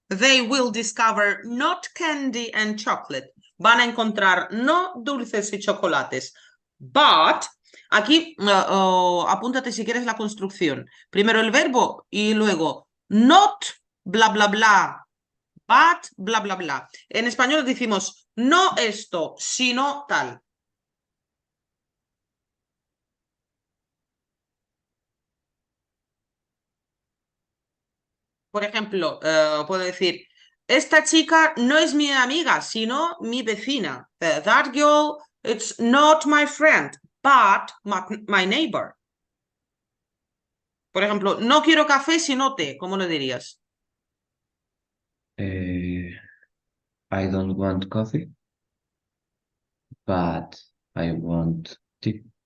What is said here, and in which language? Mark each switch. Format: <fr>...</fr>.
<en>They will discover not candy and chocolate.</en> <es>Van a encontrar no dulces y chocolates. But, aquí apúntate si quieres la construcción. Primero el verbo y luego not bla bla bla, but bla bla bla. En español decimos no esto, sino tal. Por ejemplo, puedo decir, esta chica no es mi amiga, sino mi vecina.</es> <en>That girl, it's not my friend, but my neighbor.</en> <es>Por ejemplo, no quiero café, sino té. ¿Cómo lo dirías?</es> <en>Eh, I don't want coffee, but I want tea.</en>